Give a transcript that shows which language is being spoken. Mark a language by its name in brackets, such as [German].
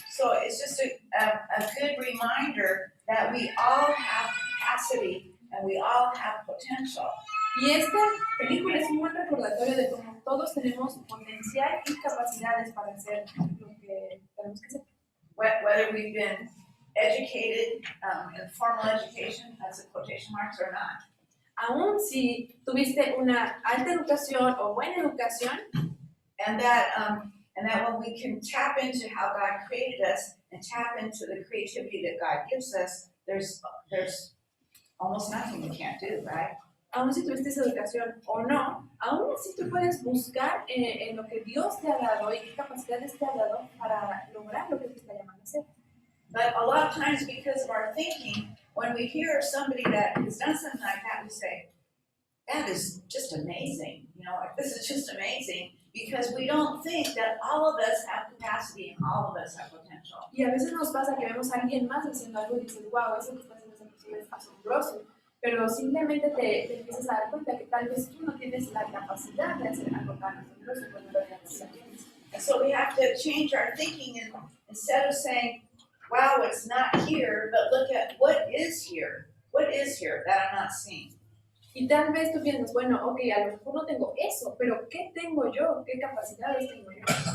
[English] So it's just a good reminder that we all have capacity and we all have potential. [Spanish] Y esta película es un buen recordatorio de cómo todos tenemos potencial y capacidades para hacer lo que tenemos que hacer. [English] Whether we've been educated in formal education, that's in quotation marks, or not. [Spanish] Aún si tuviste una alta educación o buena educación, [English] And that when we can tap into how God created us and tap into the creativity that God gives us, there's almost nothing we can't do, right? [Spanish] aún si tuviste esa educación o no, aún así tú puedes buscar en lo que Dios te ha dado y qué capacidades te ha dado para lograr lo que te está llamando a hacer. [English] But a lot of times, because of our thinking, when we hear of somebody that has done something like that, we say, that is just amazing. You know, like, this is just amazing, because we don't think that all of us have capacity and all of us have potential. [Spanish] Y a veces nos pasa que vemos a alguien más haciendo algo y dices, wow, eso que está haciendo esa persona es asombroso. Pero simplemente te empiezas a dar cuenta que tal vez tú no tienes la capacidad de hacer algo tan asombroso cuando lo tienes. [English] And so we have to change our thinking, and instead of saying, wow, it's not here, but look at what is here. What is here that I'm not seeing? [Spanish] Y tal vez tú piensas, bueno, ok, a lo mejor no tengo eso, pero ¿qué tengo yo? ¿Qué capacidades tengo yo?